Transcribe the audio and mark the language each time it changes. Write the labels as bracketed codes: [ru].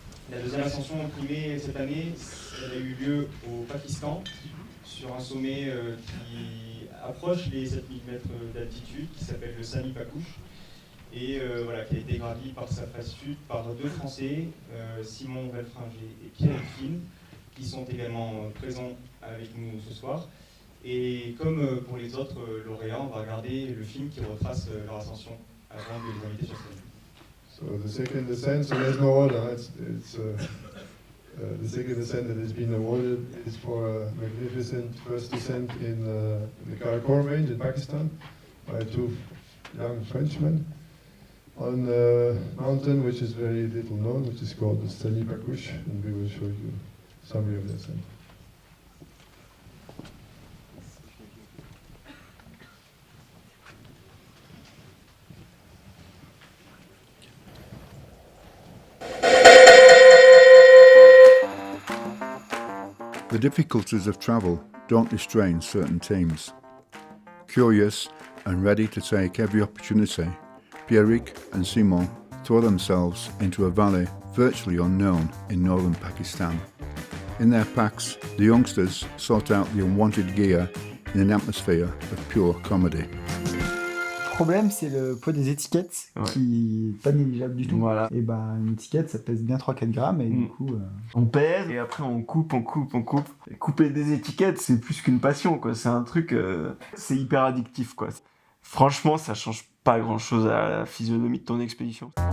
[fr] La deuxième ascension primée cette année, elle a eu lieu au Pakistan sur un sommet qui approche les 7000 mètres d'altitude, qui s'appelle le Sani Pakouche, et voilà, qui a été gravi par sa face sud par 2 Français, Simon Velfringer et Pierre Fine, qui sont également présents avec nous ce soir. Et comme pour les autres lauréats, on va regarder le film qui retrace leur ascension avant de les inviter sur scène. [en] So the second descent, so there's no order. It's the second descent that has been awarded is for a magnificent first descent in the Karakoram range in Pakistan by 2 young Frenchmen on a mountain which is very little known, which is called the Sani Pakouche, and we will show you a summary of the ascent. The difficulties of travel don't restrain certain teams. Curious and ready to take every opportunity, Pierrick and Simon throw themselves into a valley virtually unknown in northern Pakistan. In their packs, the youngsters sort out the unwanted gear in an atmosphere of pure comedy. [fr] Le problème, c'est le poids des étiquettes qui n'est pas négligeable du tout. Voilà. Et une étiquette, ça pèse bien 3-4 grammes et du coup... On pèse et après on coupe. Et couper des étiquettes, c'est plus qu'une passion, quoi. C'est un truc... c'est hyper addictif, quoi. Franchement, ça change pas grand-chose à la physionomie de ton expédition.